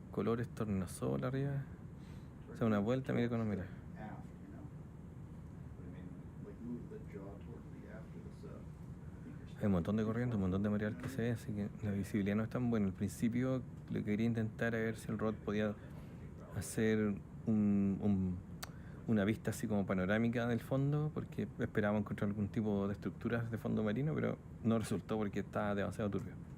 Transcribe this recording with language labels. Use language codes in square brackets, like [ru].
[es] colores tornasol arriba. O sea, una vuelta, mira cómo mira. [en] Aft, you know? But I mean, like move the jaw toward the aft of the sub. I think you're [es] Hay un montón de corriente, un montón de material que se ve, así que la visibilidad no es tan buena. Al principio lo que quería intentar era ver si el ROD podía hacer una vista así como panorámica del fondo, porque esperábamos encontrar algún tipo de estructuras de fondo marino, pero no resultó porque estaba demasiado turbio.